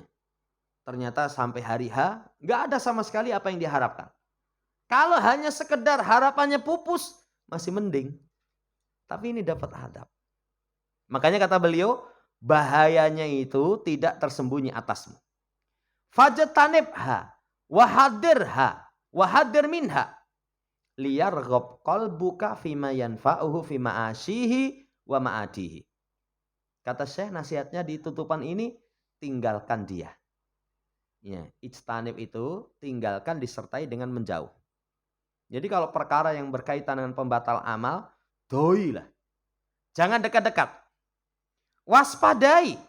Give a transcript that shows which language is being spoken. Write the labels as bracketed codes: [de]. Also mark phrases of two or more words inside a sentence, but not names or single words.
[id] Ternyata sampai hari H nggak ada sama sekali apa yang diharapkan. Kalau hanya sekedar harapannya pupus, masih mending. Tapi ini dapat adab. Makanya kata beliau, bahayanya itu tidak tersembunyi atasmu. [ar] فاجتنبها واحذرها واحذر منها ليرغب قلبك فيما ينفعه في معاشه ومعاده. [id] Kata Syekh nasihatnya di tutupan ini, tinggalkan dia. Ya, ijtanib itu tinggalkan disertai dengan menjauh. Jadi kalau perkara yang berkaitan dengan pembatal amal, doilah. Jangan dekat-dekat. Waspadai.